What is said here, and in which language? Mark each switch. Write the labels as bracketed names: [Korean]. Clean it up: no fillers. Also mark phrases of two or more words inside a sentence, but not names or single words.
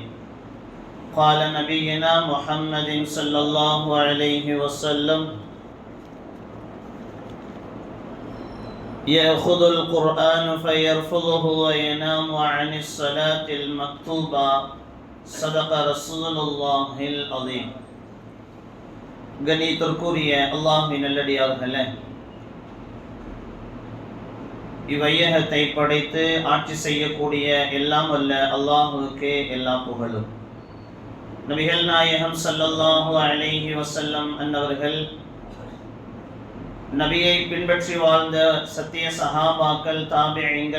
[Arabic] قال نبينا محمد صلى الله عليه وسلم: يأخذ القرآن فيرفضه وينام عن الصلاة المكتوبة صدق رسول الله العظيم. [Tamil] கண்ணியத்திற்குரிய அல்லாஹ்வின் நல்லடியார்களே, இவ்வையகத்தை படைத்து ஆட்சி செய்யக்கூடிய எல்லாம் வல்ல அல்லாஹுவுக்கே எல்லா புகழும். நபிகள் நாயகம் [Arabic] صلى الله عليه وسلم [Tamil] அன்னவர்கள், நபியை பின்பற்றி வாழ்ந்த சத்திய சஹாபாக்கள், தாபிஈன்கள்,